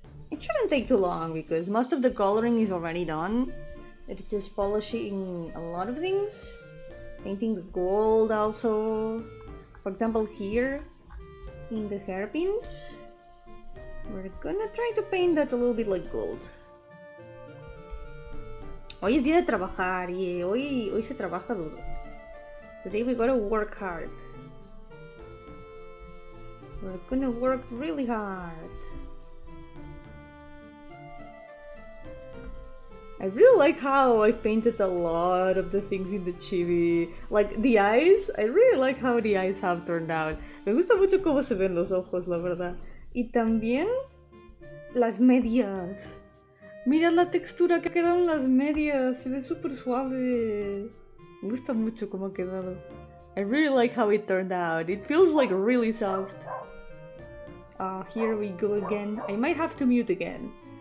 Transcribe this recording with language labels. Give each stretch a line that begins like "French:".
English: It shouldn't take too long because most of the coloring is already done. It's just polishing a lot of things. Painting the gold also. For example, here in the hairpins, we're gonna try to paint that a little bit like gold.
Spanish: Hoy es día de trabajar y hoy se trabaja duro.
English: Today we gotta work hard. We're gonna work really hard. I really like how I painted a lot of the things in the chibi. Like the eyes, I really like how the eyes have turned out.
Spanish: Me gusta mucho cómo se ven los ojos, la verdad. Y también las medias. Mira la textura que quedan las medias, se ve súper suave. Me gusta mucho cómo ha quedado.
English: I really like how it turned out. It feels like really soft. Here we go again. I might have to mute again.